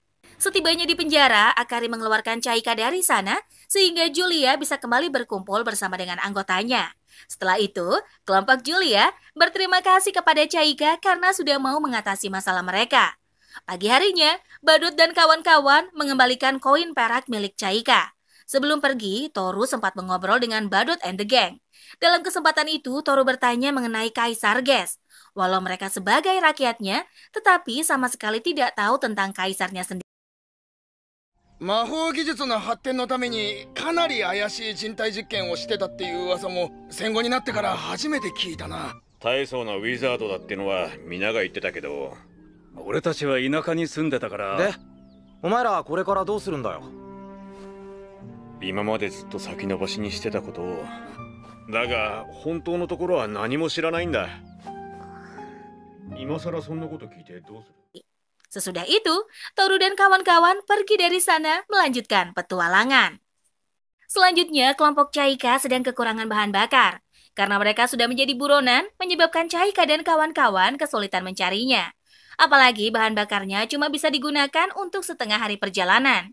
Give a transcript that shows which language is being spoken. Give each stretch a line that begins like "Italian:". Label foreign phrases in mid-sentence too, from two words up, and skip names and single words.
Indonesian: Setibanya di penjara, Akari mengeluarkan Caika dari sana sehingga Julia bisa kembali berkumpul bersama dengan anggotanya. Setelah itu, kelompok Julia berterima kasih kepada Caika karena sudah mau mengatasi masalah mereka. Pagi harinya, Badot dan kawan-kawan mengembalikan koin perak milik Caika. Sebelum pergi, Toru sempat mengobrol dengan Badot
English: and the Gang.
Indonesian: Dalam kesempatan itu, Toru bertanya mengenai Kaisar Ges. Walau mereka sebagai rakyatnya, tetapi sama sekali tidak tahu tentang kaisarnya sendiri.
Japanese: 魔法技術の発展のためにかなり怪しい人体実験をしてたっていう噂も戦後になってから初めて聞いたな。大層なウィザードだってのは皆が言ってたけど、俺たちは田舎に住んでたから。でお前らこれからどうするんだよ。今までずっと先延ばしにしてたことを。だが本当のところは何も知らないんだ。今さらそんなこと聞いてどうする？
Indonesian: Sesudah itu, Toru dan kawan-kawan pergi dari sana melanjutkan petualangan. Selanjutnya, kelompok Chaika sedang kekurangan bahan bakar. Karena mereka sudah menjadi buronan, menyebabkan Chaika dan kawan-kawan kesulitan mencarinya. Apalagi bahan bakarnya cuma bisa digunakan untuk setengah hari perjalanan.